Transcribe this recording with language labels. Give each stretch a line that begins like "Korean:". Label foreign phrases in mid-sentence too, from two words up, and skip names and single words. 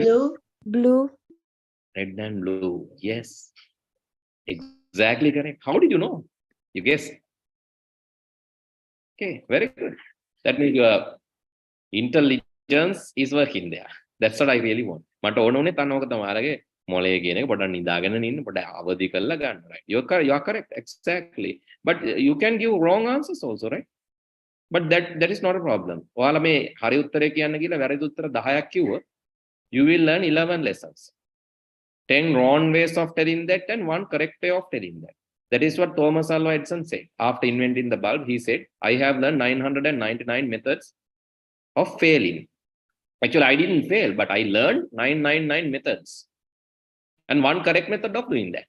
English: blue. Blue. Red and blue. Yes. Exactly correct. How did you know? You guess. Okay, very good. That means your intelligence is working there. That's what I really want.
Sinhala: මට ඕන උනේ තනෝක තමයි මොලේ කියන එක පොඩක් නිදාගෙන ඉන්න පොඩක් අවදි කරලා ගන්න,
English: right? You are correct, exactly. But you can give wrong answers also, right? But that is not a problem.
Sinhala: ඔයාලා මේ හරි උත්තරේ කියන්න කියලා වැරදි උත්තර 10ක් කිව්වොත්
English: you will learn 11 lessons. 10 wrong ways of telling that and 1 correct way of telling that. That is what Thomas Alva Edison said. After inventing the bulb, he said, I have learned 999 methods of failing. Actually, I didn't fail, but I learned 999 methods and 1 correct method of doing that.